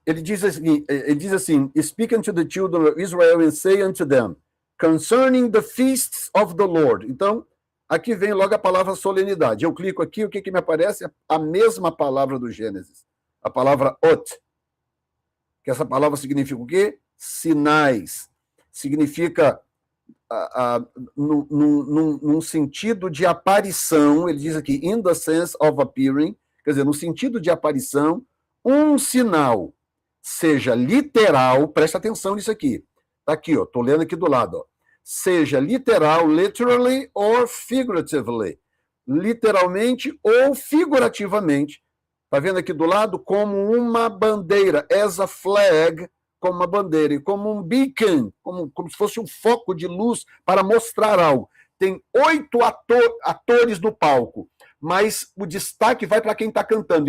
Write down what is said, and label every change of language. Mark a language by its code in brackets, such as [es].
[pt] Ele diz assim, [en] Speak unto the children of Israel and say unto them, concerning the feasts of the Lord. [pt] Então, aqui vem logo a palavra solenidade. Eu clico aqui, o que me aparece? A mesma palavra do Gênesis. A palavra ot. Que essa palavra significa o quê? Sinais. Significa, num sentido de aparição, ele diz aqui, [en] in the sense of appearing, [pt] quer dizer, no sentido de aparição, um sinal, seja literal, presta atenção nisso aqui. Está aqui, estou lendo aqui do lado, ó. Seja literal, literally, or figuratively. Literalmente ou figurativamente. Está vendo aqui do lado? Como uma bandeira, [en] as a flag, [pt] como uma bandeira, e como um beacon, como se fosse um foco de luz para mostrar algo. Tem 8 atores no palco, mas o destaque vai para quem está cantando.